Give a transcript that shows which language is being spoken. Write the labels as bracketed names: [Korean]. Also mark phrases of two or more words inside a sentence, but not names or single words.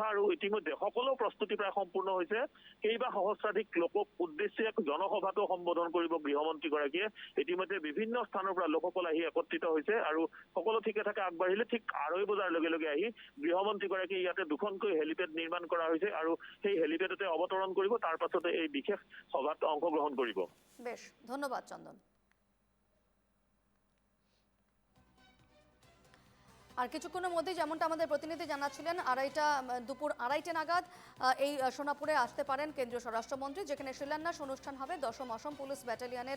[Assamese] আৰু ইতিমধ্যে সকলো প্ৰস্তুতি প্ৰায় সম্পূৰ্ণ হৈছে। কেইবা সহস্ৰাধিক লোকক উদ্দেশ্যে এক জনসভাটো সম্বোধন কৰিব গৃহমন্ত্ৰীগৰাকীয়ে। ইতিমধ্যে বিভিন্ন স্থানৰ পৰা লোকসকল আহি একত্ৰিত হৈছে আৰু সকলো ঠিকে থাকে আগবাঢ়িলে ঠিক 2:30 বজাৰ লগে লগে আহি গৃহমন্ত্ৰীগৰাকীয়ে ইয়াতে দুখনকৈ হেলিপেড নিৰ্মাণ কৰা হৈছে আৰু সেই হেলিপেডতে অৱতৰণ কৰিব। তাৰ পাছতে এই বিশেষ সভাত অংশগ্ৰহণ কৰিব। [Bangla] বেশ, ধন্যবাদ চন্দন। আর কিছুক্ষণের মধ্যেই যেমনটা আমাদের প্রতিনিধি জানাচ্ছিলেন, দুপুর 2:30 নাগাদ এই সোনাপুরে আসতে পারেন কেন্দ্রীয় স্বরাষ্ট্রমন্ত্রী, যেখানে শিলান্যাস অনুষ্ঠান হবে দশম অসম পুলিশ ব্যাটালিয়নের।